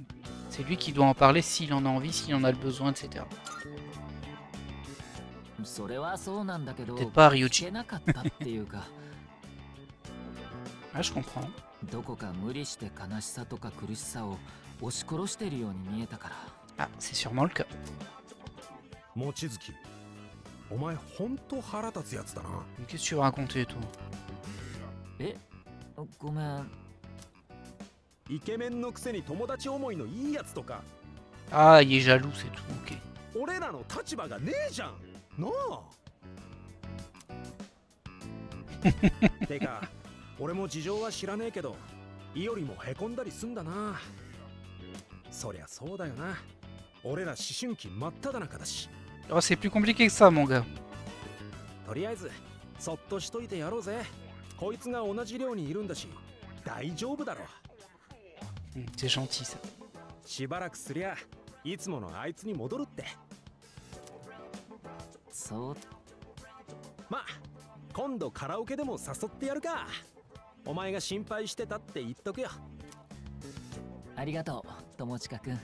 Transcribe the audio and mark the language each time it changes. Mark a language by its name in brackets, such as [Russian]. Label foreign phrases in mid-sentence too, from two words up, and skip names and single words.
[French] C'est lui qui doit en parler s'il en a envie, s'il en a le besoin, etc. Peut-être pas Ryuji. Ah, je comprends. Ah, c'est sûrement le cas. [Japanese] 望月、お前ほんと腹立つやつだな。 [French] Qu'est-ce que tu veux raconter, toi? [Japanese] ごめん。イケメンのくせに友達思いのいいやつとか。 [French] Ah, il est jaloux, c'est tout, ok. [Japanese] 俺らの立場がねえじゃん。なあ。てか、俺も事情は知らねえけど、イオリもへこんだりすんだな。そりゃそうだよな。俺ら思春期真っ只中だし。 [French] Oh, c'est plus compliqué que ça, mon gars. [Japanese] とりあえず、そっとしといてやろうぜ。こいつが同じ寮にいるんだし、大丈夫だろ。 [French] C'est gentil, ça. [Japanese] しばらくすりゃ、いつものあいつに戻るって。そう。まあ、今度カラオケでも誘ってやるか。お前が心配してたって言っとくよ。ありがとう、友近くん。